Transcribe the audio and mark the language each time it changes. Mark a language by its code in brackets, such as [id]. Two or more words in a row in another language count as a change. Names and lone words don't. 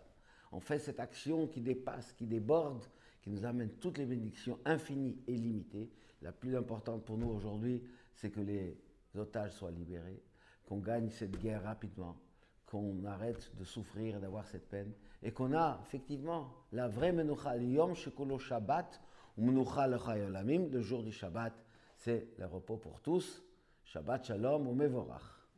[fr] On fait cette action qui dépasse, qui déborde, qui nous amène toutes les bénédictions infinies et limitées. La plus importante pour nous aujourd'hui, c'est que les otages soient libérés, qu'on gagne cette guerre rapidement, qu'on arrête de souffrir et d'avoir cette peine, et qu'on a effectivement la vraie Menucha, le [he] יום שכולו שבת, [fr] ou [he] מנוחה לחיי עולמים, [fr] le jour du Shabbat, c'est le repos pour tous. [he] שבת שלום ומבורך.